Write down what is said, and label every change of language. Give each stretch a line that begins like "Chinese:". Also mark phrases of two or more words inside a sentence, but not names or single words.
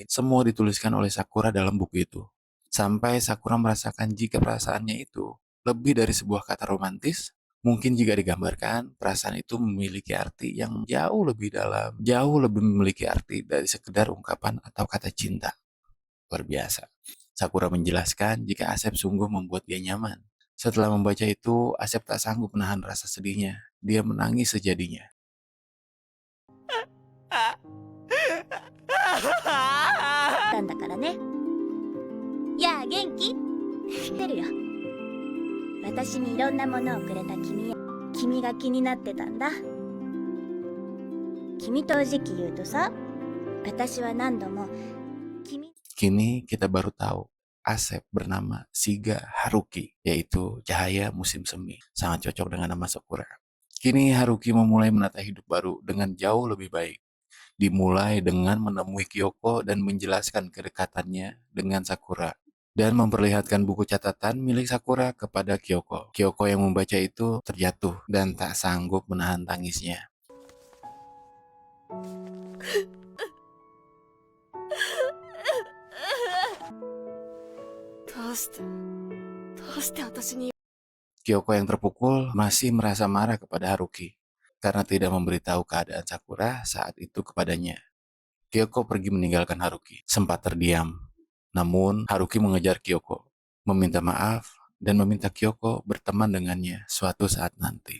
Indonesian: Semua dituliskan oleh Sakura dalam buku itu. Sampai Sakura merasakan jika perasaannya itu lebih dari sebuah kata romantis, mungkin jika digambarkan, perasaan itu memiliki arti yang jauh lebih dalam, jauh lebih memiliki arti dari sekedar ungkapan atau kata cinta. Luar biasa. Sakura menjelaskan jika Asep sungguh membuat dia nyaman. Setelah membaca itu, Asep tak sanggup menahan rasa sedihnya. Dia menangis sejadinya.
Japanese: なんだからね。やあ元気？来てるよ。私にいろんなものをくれた君が気になってたんだ。君と正直言うとさ、私は何度も君。
Indonesian: Kini kita baru tahu Asep bernama Shiga Haruki, yaitu cahaya musim semi. Sangat cocok dengan nama Sakura. Kini Haruki memulai menata hidup baru dengan jauh lebih baik. Dimulai dengan menemui Kyoko dan menjelaskan kedekatannya dengan Sakura. Dan memperlihatkan buku catatan milik Sakura kepada Kyoko. Kyoko yang membaca itu terjatuh dan tak sanggup menahan tangisnya.
Japanese: どうして私に
Indonesian: Kyoko yang terpukul masih merasa marah kepada Haruki karena tidak memberitahu keadaan Sakura saat itu kepadanya. Kyoko pergi meninggalkan Haruki, sempat terdiam. Namun Haruki mengejar Kyoko, meminta maaf dan meminta Kyoko berteman dengannya suatu saat nanti.